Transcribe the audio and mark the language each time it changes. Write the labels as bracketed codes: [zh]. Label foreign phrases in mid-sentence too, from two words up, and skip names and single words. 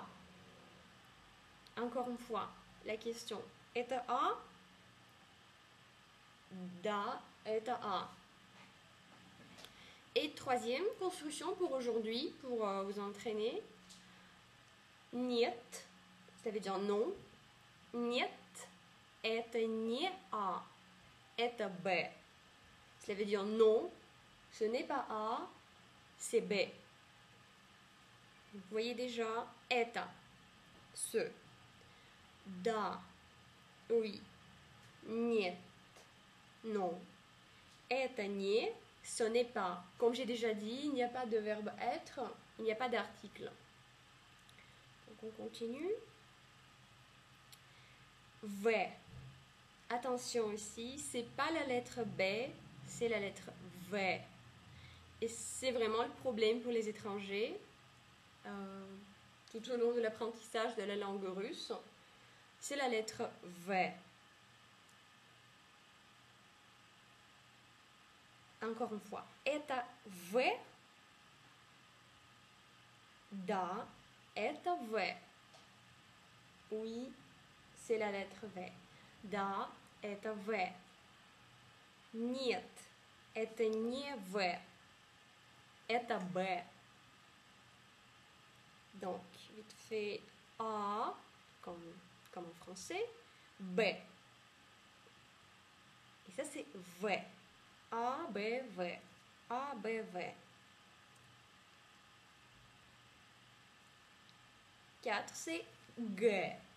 [fr] Encore une fois, la question. [ru] Это A? Da, это A. [fr] Et troisième construction pour aujourd'hui, pour vous entraîner. Нет, ça veut dire non. [ru] Нет, это не A, это B. [fr] Cela veut dire non, ce n'est pas A, c'est B. Vous voyez déjà, это, ce. [ru] Да, oui. Нет, non. Это не, [fr] ce n'est pas. Comme j'ai déjà dit, il n'y a pas de verbe être, il n'y a pas d'article. Donc on continue. V. Attention ici, c'est pas la lettre B, c'est la lettre V. Et c'est vraiment le problème pour les étrangers tout au long de l'apprentissage de la langue russe. C'est la lettre V. Encore une fois. [ru] Это V. Да, это V. [fr] Oui, c'est la lettre V. [ru] Да, это V. Нет, это не V. Это B. [fr] Donc, vite fait A, comme en français, B. Ça, c'est V. A, B, V. A, B, V. 4, c'est G.